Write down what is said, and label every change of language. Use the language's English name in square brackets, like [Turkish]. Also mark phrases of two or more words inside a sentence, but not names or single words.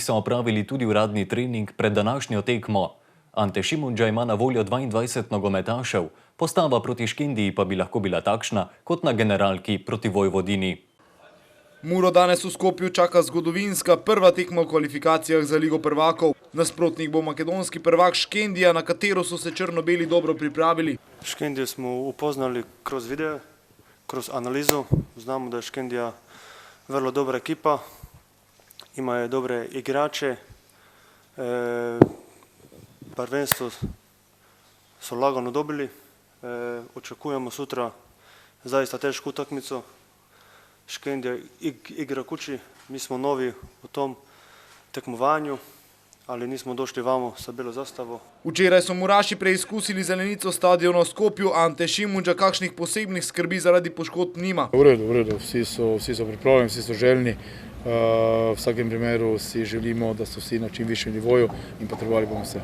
[Slovenian] so opravili tudi uradni trening pred današnjo tekmo. Ante Šimundža ima na voljo 22 nogometašev, postava proti Škendiji pa bi lahko bila takšna kot na generalki proti Vojvodini. Muro danes v Skopju čaka zgodovinska prva tekma v kvalifikacijah za Ligo prvakov. Nasprotnik bo makedonski prvak Škendija, na katero so se črno-beli dobro pripravili. [Croatian] Škendijo smo upoznali kroz video, kroz analizu. Znamo da je Škendija vrlo dobra ekipa, imajo dobre igrače, prvenstvo so lagano dobili, očekujemo sutra zaista tešku utakmicu. Škendija igra kući, mi smo novi u tom tekmovanju, ali nismo došli vamo sa bilo zastavo. [Slovenian] Včeraj so Muraši preizkusili zelenico stadiona v Skopju, Ante Šimundža kakšnih posebnih skrbi zaradi poškodb nima. V redu, vsi so pripravljeni, vsi so željni. V vsakem primeru si želimo, da so vsi na čim višjem nivoju in potrebovali bomo vse.